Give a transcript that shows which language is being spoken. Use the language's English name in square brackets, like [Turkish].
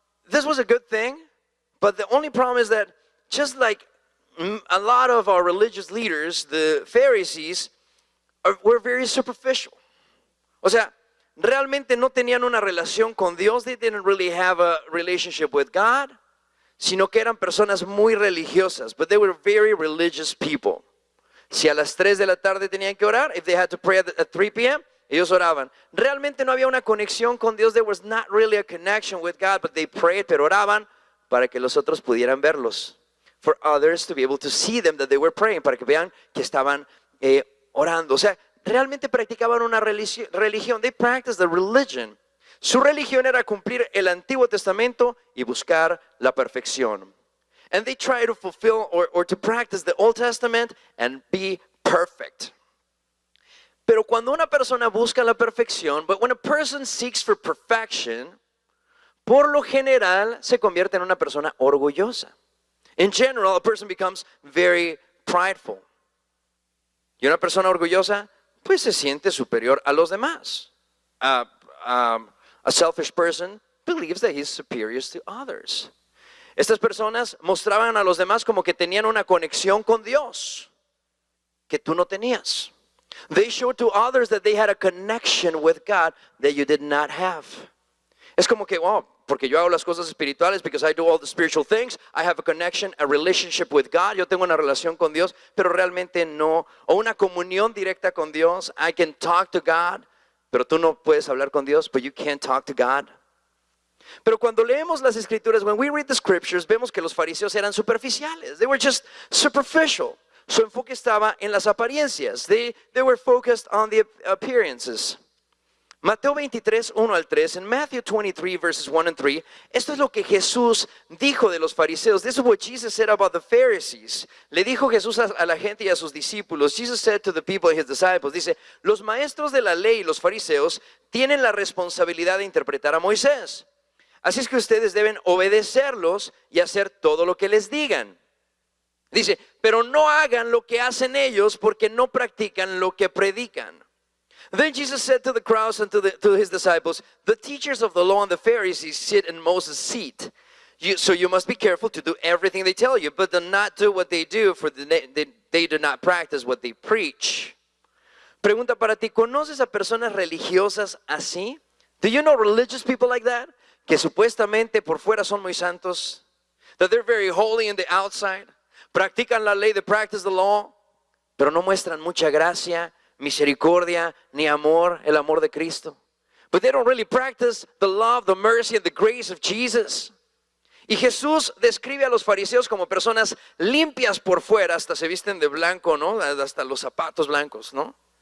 [English] This was a good thing, but the only problem is that just like a lot of our religious leaders, the Pharisees, were very superficial. [Spanish] O sea, realmente no tenían una relación con Dios. [English] They didn't really have a relationship with God, [Spanish] sino que eran personas muy religiosas, [English] but they were very religious people. [Spanish] Si a las 3 de la tarde tenían que orar, [English] if they had to pray at 3 p.m., [Spanish] ellos oraban. Realmente no había una conexión con Dios. [English] There was not really a connection with God, but they prayed, [Spanish] pero oraban para que los otros pudieran verlos. [English] For others to be able to see them that they were praying, [Spanish] para que vean que estaban orando. O sea, realmente practicaban una religión. [English] They practiced the religion. [Spanish] Su religión era cumplir el Antiguo Testamento y buscar la perfección. [English] And they try to fulfill or to practice the Old Testament and be perfect. [Spanish] Pero cuando una persona busca la perfección, [English] but when a person seeks for perfection, [Spanish] por lo general se convierte en una persona orgullosa. [English] In general, a person becomes very prideful. [Spanish] Y una persona orgullosa, pues se siente superior a los demás. [English] A selfish person believes that he's superior to others. [Spanish] Estas personas mostraban a los demás como que tenían una conexión con Dios que tú no tenías. [English] They showed to others that they had a connection with God that you did not have. [Spanish] Es como que, porque yo hago las cosas espirituales, [English] because I do all the spiritual things, I have a connection, a relationship with God, [Spanish] yo tengo una relación con Dios, pero realmente no, o una comunión directa con Dios, [English] I can talk to God, [Spanish] pero tú no puedes hablar con Dios, [English] but you can't talk to God. [Spanish] Pero cuando leemos las escrituras, [English] when we read the scriptures, [Spanish] vemos que los fariseos eran superficiales, [English] they were just superficial. [Spanish] Su enfoque estaba en las apariencias, [English] they were focused on the appearances. [Spanish] Mateo 23, 1 al 3, en [English] Matthew 23, verses 1 and 3, [Spanish] esto es lo que Jesús dijo de los fariseos. [English] This is what Jesus said about the Pharisees. [Spanish] Le dijo Jesús a la gente y a sus discípulos. [English] Jesus said to the people and his disciples, [Spanish] dice, los maestros de la ley y los fariseos tienen la responsabilidad de interpretar a Moisés. Así es que ustedes deben obedecerlos y hacer todo lo que les digan. Dice, pero no hagan lo que hacen ellos porque no practican lo que predican. [English] Then Jesus said to the crowds and to his disciples, the teachers of the law and the Pharisees sit in Moses' seat. So you must be careful to do everything they tell you, but do not do what they do, for they do not practice what they preach. [Spanish] Pregunta para ti, ¿conoces a personas religiosas así? [English] Do you know religious people like that? [Spanish] Que supuestamente por fuera son muy santos. [English] That they're very holy in the outside. [Spanish] Practican la ley, [English] they practice the law, [Spanish] pero no muestran mucha gracia, misericordia, ni amor, el amor de Cristo. [English] But they don't really practice the love, the mercy, and the grace of Jesus. [Spanish] Y Jesús describe a los fariseos como personas limpias por fuera, hasta se visten de blanco, ¿no? Hasta los zapatos blancos, ¿no?